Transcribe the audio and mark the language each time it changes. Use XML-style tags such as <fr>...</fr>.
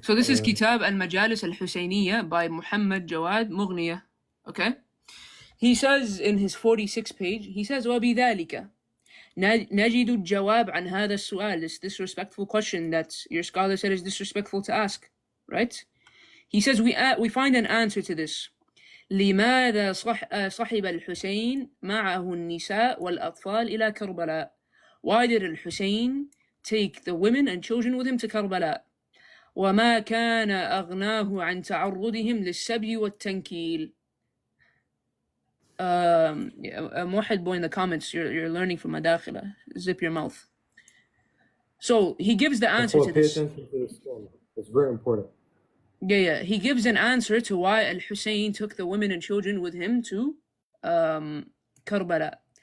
<en>So this is Kitab al-Majalis al-Husayniyya by Muhammad Jawad Mughni. Okay? He says in his 46th page, he says,</en> <ar>وَبِذَلِكَ نَجِدُ الجواب عن هذا السؤال,</ar> <en>this disrespectful question that your scholar said is disrespectful to ask, right? He says, we find an answer to this.</en> <ar>لماذا صحب الحسين معه النساء والأطفال إلى كربلاء?</ar> <en>Why did Al-Hussein take the women and children with him to Karbala?</en> <ar>وما كان أغناه عن تعرضهم للسبي والتنكيل.</ar> <en>Muhammad boy in the comments, you're learning from Madakhila. Zip your mouth. So he gives the answer to this. Pay attention to this one. It's very important. Yeah. He gives an answer to why Al-Hussein took the women and children with him to Karbala.</en>